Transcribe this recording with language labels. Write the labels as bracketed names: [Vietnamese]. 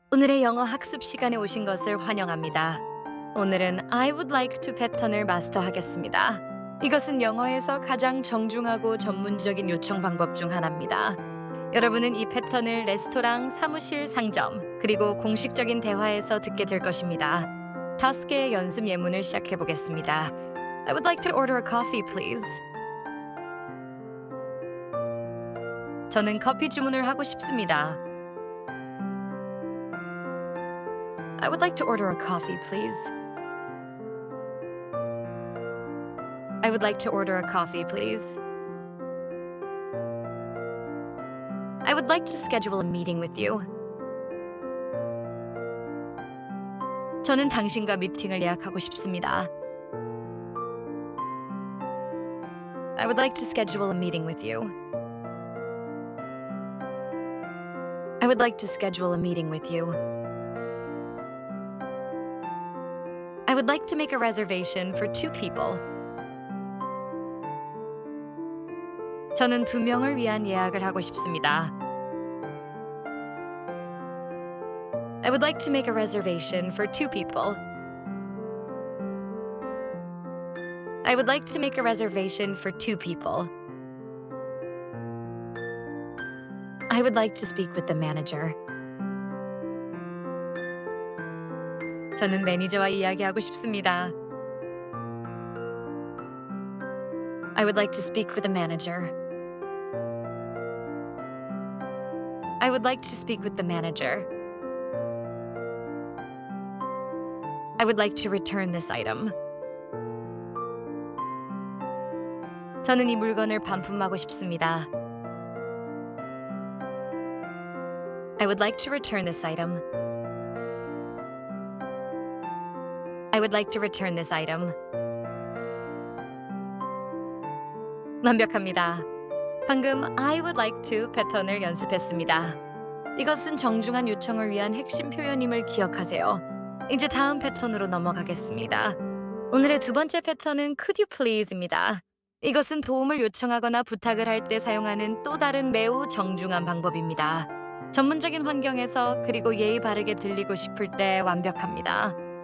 [Korean] 오늘의 영어 학습 시간에 오신 것을 환영합니다. 오늘은 [English] I would like to [Korean] 패턴을 마스터하겠습니다. 이것은 영어에서 가장 정중하고 전문적인 요청 방법 중 하나입니다. 여러분은 이 패턴을 레스토랑, 사무실, 상점, 그리고 공식적인 대화에서 듣게 될 것입니다. 5개의 연습 예문을 시작해 보겠습니다. [English] I would like to order a coffee, please. [Korean] 저는 커피 주문을 하고 싶습니다. [English] I would like to order a coffee, please. I would like to order a coffee, please. I would like to schedule a meeting with you. [Korean] 저는 당신과 미팅을 예약하고 싶습니다. [English] I would like to schedule a meeting with you. I would like to schedule a meeting with you. I would like to make a reservation for 2 people. [Korean] 저는 2명을 위한 예약을 하고 싶습니다. [English] I would like to make a reservation for 2 people. I would like to make a reservation for 2 people. I would like to speak with the manager. [Korean] 저는 매니저와 이야기하고 싶습니다. [English] I would like to speak with the manager. I would like to speak with the manager. I would like to return this item. [Korean] 저는 이 물건을 반품하고 싶습니다. [English] I would like to return this item. I would like to return this item. [Korean] 완벽합니다. 방금 [English] I would like to [Korean] 패턴을 연습했습니다. 이것은 정중한 요청을 위한 핵심 표현임을 기억하세요. 이제 다음 패턴으로 넘어가겠습니다. 오늘의 2번째 패턴은 [English] Could you please [Korean] 입니다. 이것은 도움을 요청하거나 부탁을 할 때 사용하는 또 다른 매우 정중한 방법입니다. 전문적인 환경에서 그리고 예의 바르게 들리고 싶을 때 완벽합니다.